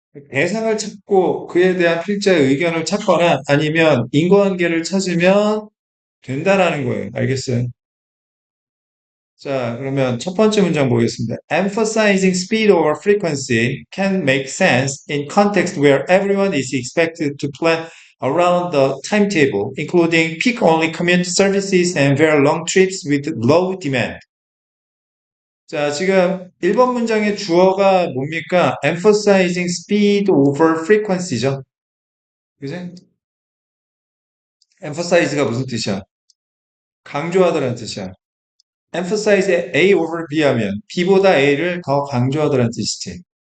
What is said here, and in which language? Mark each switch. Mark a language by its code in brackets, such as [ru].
[ko] 대상을 찾고 그에 대한 필자의 의견을 찾거나 아니면 인과관계를 찾으면 된다라는 거예요. 알겠어요? 자, 그러면 첫 번째 문장 보겠습니다. [en] Emphasizing speed over frequency can make sense in context where everyone is expected to plan around the timetable, including peak-only commute services and very long trips with low demand. [ko] 자, 지금 1번 문장의 주어가 뭡니까? [en] Emphasizing speed over frequency죠. 그지? [ko] Emphasize가 무슨 뜻이야? 강조하다라는 뜻이야. [en] emphasize A over B [ko] 하면 B보다 A를 더 강조하다는 뜻이지.